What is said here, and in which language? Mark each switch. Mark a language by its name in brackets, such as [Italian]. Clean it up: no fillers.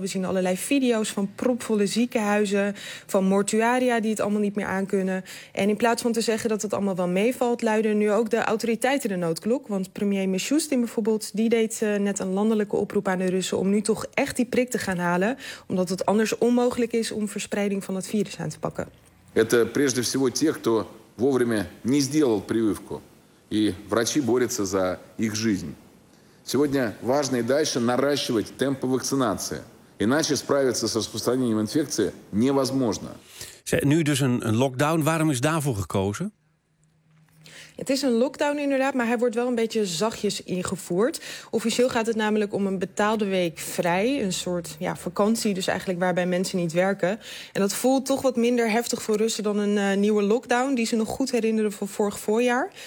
[Dutch] We zien allerlei video's van propvolle ziekenhuizen, van mortuaria die het allemaal niet meer aankunnen. En in plaats van te zeggen dat het allemaal wel meevalt, luiden nu ook de autoriteiten de noodklok. Want premier Mishustin bijvoorbeeld, die deed net een landelijke oproep aan de Russen om nu toch echt die prik te gaan halen, omdat het anders onmogelijk is om verspreiding van het virus aan te pakken. [Russian] Это прежде всего те, кто вовремя не сделал прививку, и врачи борются за их жизнь. Сегодня важно и дальше наращивать темпы вакцинации, иначе справиться с распространением инфекции невозможно. [Dutch] Nu dus een lockdown. Waarom is daarvoor gekozen? Het is een lockdown inderdaad, maar hij wordt wel een beetje zachtjes ingevoerd. Officieel gaat het namelijk om een betaalde week vrij. Een soort ja, vakantie, dus eigenlijk waarbij mensen niet werken. En dat voelt toch wat minder heftig voor Russen dan een nieuwe lockdown die ze nog goed herinneren van vorig voorjaar.